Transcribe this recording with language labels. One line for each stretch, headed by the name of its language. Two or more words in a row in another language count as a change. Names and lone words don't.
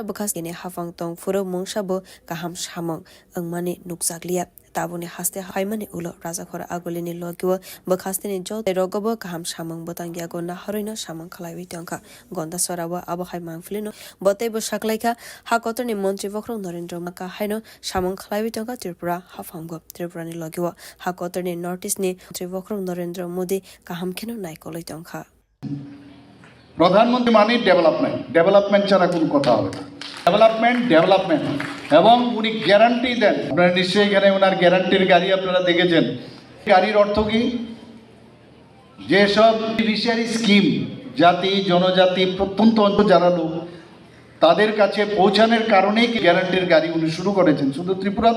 Kok Borok: bukhasteni hafang tong foro mungsabo kaham samang angmani nukjakliya tabuni haste haimani ulo rajakhora agolini logiwo bokhaste ni jot rogobo kaham samang botangya go na horino samang khlaiwi tongka gonda sorawa abo haimang flino botei bo saklaika hakotoni mantri bokrong narendra maka haino samang khlaiwi tongka tripura hafanggo tripura ni logiwo hakotoni notice ni mantri bokrong narendra modi kaham kheno naikoloi tongka
Bangla: প্রধানমন্ত্রী মানে ডেভেলপমেন্ট ছাড়া কোনো কথা হবে না ডেভেলপমেন্ট এবং উনি গ্যারান্টি দেন আপনারা নিশ্চয়ই এখানে ওনার গ্যারান্টির গাড়ি আপনারা দেখেছেন গাড়ির অর্থ কি যেসব
English: beneficiary scheme
Bangla: জাতি জনজাতি প্রত্যন্ত অঞ্চল যারা লোক তাদের কাছে পৌঁছানোর কারণেই গ্যারান্টির গাড়ি উনি শুরু করেছেন শুধু ত্রিপুরাতে